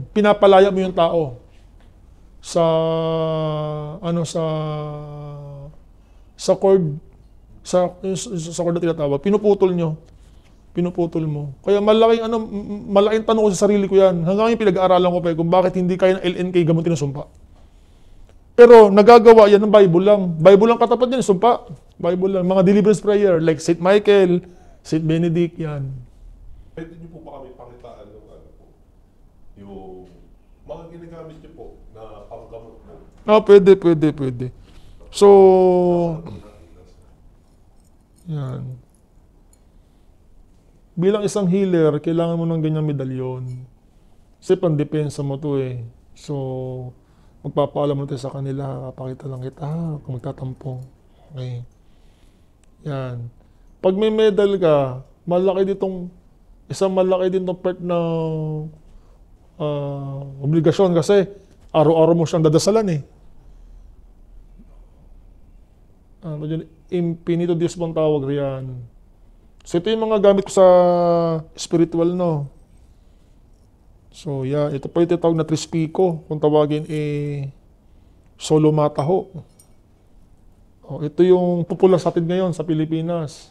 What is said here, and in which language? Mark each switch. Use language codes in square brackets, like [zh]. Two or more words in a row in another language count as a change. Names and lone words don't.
[tl] Pinapalaya mo yung tao sa cord na tinatawag. Pinuputol mo. Kaya malaking tanong ko sa sarili ko yan. Hanggang yung pinag-aaralan ko pa kung bakit hindi kaya ng LNK gamutin ng sumpa. Pero nagagawa yan ng Bible lang. Bible lang katapat yan, sumpa. Bible lang. Mga [en] deliverance prayer like St. [tl] Michael, St. Benedict, yan. Pwede niyo po ba kami pakitaan ng yung mga ginagamit niyo po na panggamot mo? Pwede. So, yan. Bilang isang healer, kailangan mo ng ganyang medalyon. Kasi pandepensa mo to eh. So, magpapaalam mo tayo sa kanila, pakita lang kita, kung magtatampong. Okay. Yan. Pag may medal ka, malaki din itong part na obligasyon kasi araw-araw mo siyang dadasalan eh. [es] Infinito Dios [tl] bang tawag riyan. So ito yung mga gamit ko sa spiritual, no? So yeah, ito pa yung tinatawag na Trispico, kung tawagin solo mataho. Oh, ito yung popular sa atin ngayon sa Pilipinas.